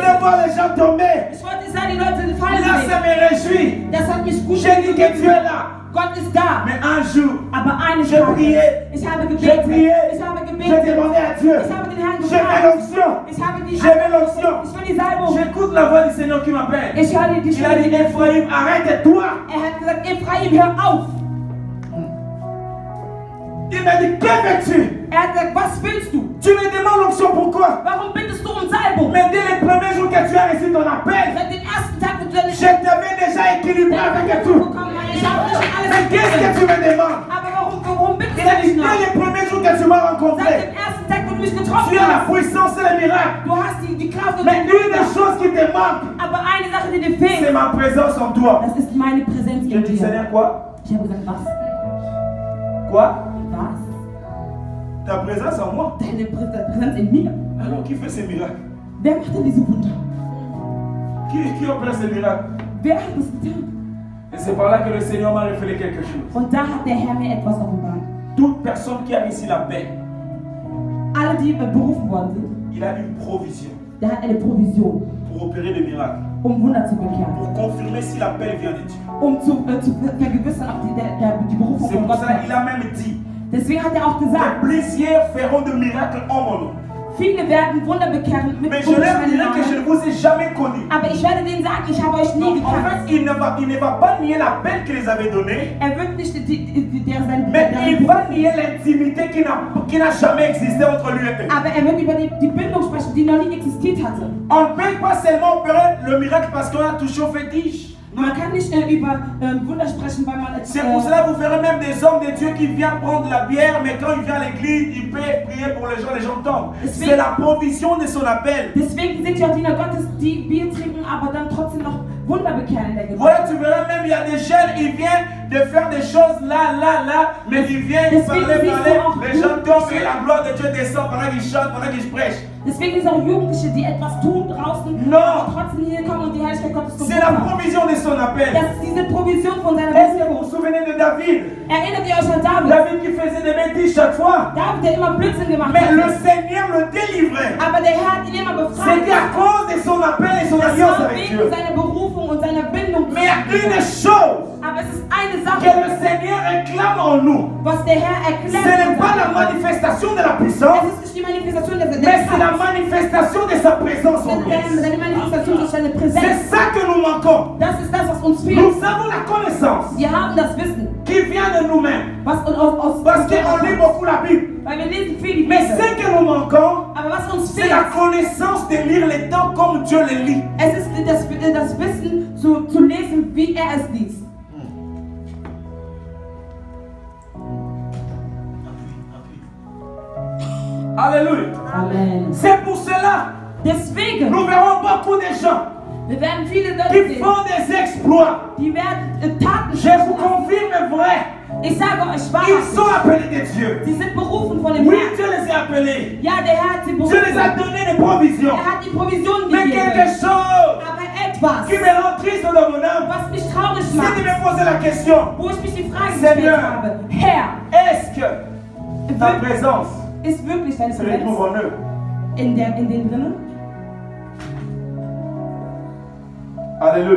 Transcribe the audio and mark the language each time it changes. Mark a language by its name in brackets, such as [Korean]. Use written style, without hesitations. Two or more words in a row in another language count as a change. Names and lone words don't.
[French] veux voir les gens tomber. [German] Ich wollte sagen, die Leute fallen [French] Là, ça [German] sehen. [French] me réjouit. [German] Das hat mich gut [French] J'ai dit que Dieu est là. [German] Gott ist da. [French] Mais un jour, [German] Aber eines [French] J'ai prié. [German] Tages, ich habe [French] j'ai [German] gebetet. [French] prié, [German] Ich habe [French] j'ai [German] gebetet. [French] demandé à Dieu. [German] Ich habe den Herrn [French] J'ai [German] gefragt. [French] l'onction. [German] Ich habe die [French] J'ai l'onction. [German] Ich will die Salbung. [French] J'écoute la voix du Seigneur qui m'appelle. [German] Ich höre die [French] Il a dit, [German] Stimme. [French] Ephraim, arrête-toi. [German] Er hat gesagt, Ephraim, hör auf. [French] Il m'a dit, que veux-tu? [German] Er hat gesagt, was willst du? [French] Tu me demandes l'onction pourquoi? [German] Warum bittest du um Salbung? [French] Mais dès les premiers jours que tu as reçu ton appel, [German] Seit dem ersten Tag, wo du deine [French] je t'avais déjà équilibré avec tout. [German] bekommen hast, ich habe nicht [French] Mais [German] alles [French] qu'est-ce [German] gegeben. [French] que tu me demandes? [German] Aber warum bittest [French] Il a [German] du [French] dit, [German] mich noch? [French] dès les premiers jours que tu m'as [German] Seit [French] rencontré, [German] dem ersten Tag, wo du mich getroffen [French] tu as la [German] hast, [French] puissance et le miracle. [German] du hast die Kraft und [French] Mais [German] die [French] une des [German] Wunder. [French] choses qui te manque, [German] Aber eine Sache, die dir [French] c'est [German] fehlt, [French] ma présence en toi. [German] das ist meine Präsenz [French] Je [German] in [French] dis, [German] dir. [French] Seigneur, quoi? [German] Ich habe gesagt, was? [French] Quoi? [German] Was? [French] Ta présence en moi. [German] Deine Präsenz in mir. [French] Alors, qui fait ces miracles? [German] Wer macht denn diese Wunder? [French] Qui opère ces miracles? [German] Wer hat das getan? [French] Et c'est par là que le Seigneur m'a révélé quelque chose. [German] Und da hat der Herr mir etwas offenbart. [French] Toute personne qui a ici la paix, [German] Alle, die berufen worden sind, [French] il a une provision [German] der hat eine Provision, [French] pour opérer des miracles, [German] Wunder zu bekehren. [French] pour confirmer si l'appel vient de Dieu. [German] Zu vergewissern, ob die Berufung [French] C'est [German] von [French] pour [German] Gott [French] ça [German] kommt. [French] qu'il a même dit, [German] Deswegen hat auch gesagt, [French] plusieurs feront de miracles en mon nom. [German] viele werden Wunder bekehren mit [French] Mais je leur dirai que je ne vous ai jamais connu. [German] Aber ich werde denen sagen, ich habe euch nie [French] En [German] gekannt. [French] fait, il ne va pas nier l'appel qu'il les avait donné, [German] Wird nicht [French] mais il va nier l'intimité qui n'a jamais existé entre lui et eux. [German] Aber wird über die Bindung sprechen, die noch nie existiert hatte. [French] On ne peut pas seulement opérer le miracle parce qu'on a touché au fétiche. [German] Man kann nicht über Wunder sprechen, weil man [French] C'est pour cela que vous verrez même des hommes de Dieu qui viennent prendre la bière, mais quand il vient à l'église, il peut prier pour les gens tombent. C'est la provision de son appel. [German] Deswegen sind ja auch Diener Gottes, die Bier trinken, aber dann trotzdem noch Wunder bekehren in der Gemeinde. [French] Voilà, tu verras même, il y a des jeunes, ils viennent de faire des choses là, mais ils viennent parler, les gens tombent et la gloire de Dieu descend pendant qu'ils chantent, pendant qu'ils prêchent. [German] Deswegen sind auch Jugendliche, die etwas tun draußen, aber trotzdem hier kommen und die Herrlichkeit Gottes kommt. [French] C'est la provision de son appel. [German] Das ist diese Provision von seiner [French] Est-ce que vous [German] Bestimmung. [French] vous souvenez de David? [German] Erinnert ihr euch an David? [French] David qui faisait des bêtises chaque fois. [German] David, der immer Blödsinn gemacht [French] Mais le [German] hat. [French] Seigneur le délivrait. [German] Aber der Herr hat ihn immer befreit. [French] C'était à cause de son appel et son [German] Das [French] alliance [German] war [French] avec [German] wegen [French] Dieu. [German] seiner Berufung und seiner Bindung. [French] Mais il y a une chose [German] Aber es ist eine [French] que [German] Sache, [French] le Seigneur réclame en nous. [German] was der Herr [French] Ce [German] erklärt. [French] n'est pas la manifestation de la puissance, [German] Es ist nicht die Manifestation der [French] mais c'est la manifestation de sa présence en nous. [German] seine Manifestation durch seine Präsenz. [French] C'est ça que nous manquons. [German] Das ist das, was uns fehlt. [French] Nous avons la connaissance [German] Wir haben das Wissen, [French] qui vient de nous-mêmes. [German] was aus [French] Parce qu'on lit beaucoup la Bible. [German] weil wir lesen viel die [French] Mais [German] Bibel. [French] ce que nous manquons, [German] Aber was uns [French] c'est [German] fehlt, [French] la connaissance de lire les temps comme Dieu les lit. [German] es ist das Wissen zu lesen, wie er es liest. [French] Alléluia. [German] Amen. [French] C'est pour cela [German] Deswegen, [French] nous verrons beaucoup de gens [German] wir werden viele Leute [French] qui [German] sehen, [French] font des exploits. [German] die werden Taten [French] Je vous confirme vrai, [German] Ich sage euch [French] ils sont [German] wahrhaftig, [French] appelés de Dieu. [German] sie sind berufen von dem [French] Oui, [German] Herrn. [French] Dieu les a appelés. [German] Ja, der Herr hat sie [French] Dieu les a [German] berufen. [French] donné des provisions. [German] Er hat die Provision [French] Mais quelque [German] gegeben. [French] chose [German] Aber etwas, [French] qui me rend triste dans mon âme, [German] was mich traurig [French] c'est de [German] macht, [French] me poser la question, [German] wo ich mich die Frage [French] Seigneur, [German] gestellt habe, Herr, [French] est-ce que ta présence [German] ist wirklich deine [French] se retrouve [German] Präsenz [French] en eux? [German] in denen drinnen? [French] Alléluia.